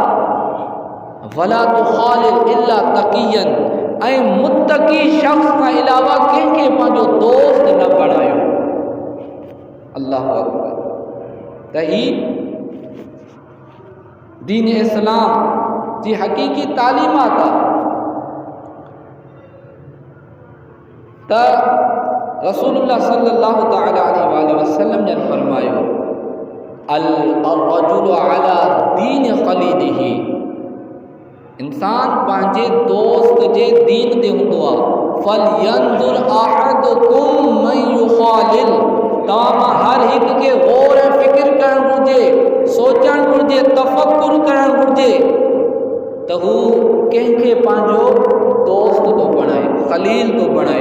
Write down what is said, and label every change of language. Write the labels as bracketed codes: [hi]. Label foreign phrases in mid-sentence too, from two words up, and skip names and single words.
[ar] ولا تخالل إلا تقيا, [sd] ऐं मुत्तकी शख़्स खां अलावा कंहिंखे पंहिंजो दोस्त न बणायो। [ar] الله أكبر. [sd] त ही दीन इस्लाम जी हक़ीक़ी तालीमात आहे। त रसूलुल्लाह [ar] صلى الله تعالى عليه وسلم [sd] ने फरमायो [ar] الرجل على دين خليله, [sd] इंसान पंहिंजे दोस्त जे दीन ते हूंदो आहे। [ar] فلينظر أحدكم من يخالل, [sd] तव्हां हर हिकु खे गौर ऐं फ़िक्र करणु घुरिजे, सोचणु घुरिजे, तफ़क्कुर करणु घुरिजे त हू कंहिंखे पंहिंजो दोस्त थो बणाए, ख़लील थो बणाए।